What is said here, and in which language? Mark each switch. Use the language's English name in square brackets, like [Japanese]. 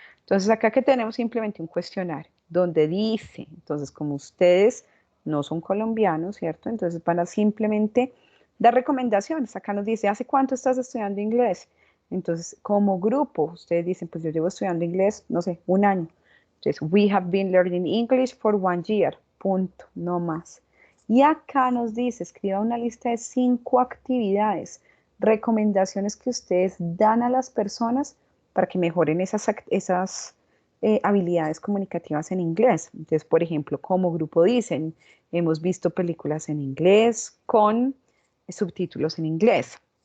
[Spanish] Entonces acá que tenemos simplemente un cuestionario donde dice, entonces como ustedes no son colombianos, ¿cierto? Entonces van a simplemente dar recomendaciones. Acá nos dice, ¿hace cuánto estás estudiando inglés? Entonces, como grupo, ustedes dicen, pues yo llevo estudiando inglés, no sé, un año. Entonces, [English] we have been learning English for 1 year. [Spanish] Punto, no más. Y acá nos dice, escriba una lista de 5 actividades, recomendaciones que ustedes dan a las personas para que mejoren esas habilidades comunicativas en inglés. Entonces, por ejemplo, como grupo dicen, hemos visto películas en inglés con subtítulos en inglés.